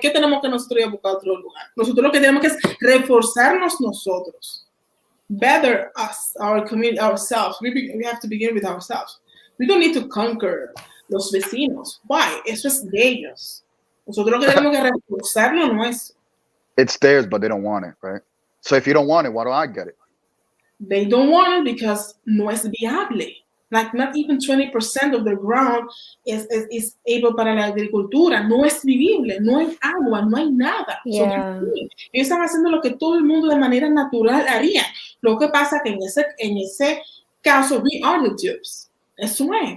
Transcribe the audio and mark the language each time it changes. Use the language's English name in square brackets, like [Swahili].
[Spanish] ¿Qué tenemos que nosotros ir a buscar otro lugar? Nosotros lo que tenemos que es reforzarnos nosotros. [English] Better us, our community, ourselves. We have to begin with ourselves. We don't need to conquer [Spanish] los vecinos. [English] Why? [Spanish] Eso es de ellos. Nosotros lo que tenemos que reforzar lo nuestro. [English] It's theirs, but they don't want it, right? So if you don't want it, why do I get it? They don't want it because [Spanish] no es viable. [English] Like not even 20% of the ground is able [Spanish] para la agricultura. No es vivible, no hay agua, no hay nada. [English] Yeah. [Spanish] So, ellos están haciendo lo que todo el mundo de manera natural haría. Lo que pasa que en ese caso, [English] we are the dupes. [Spanish] Eso es.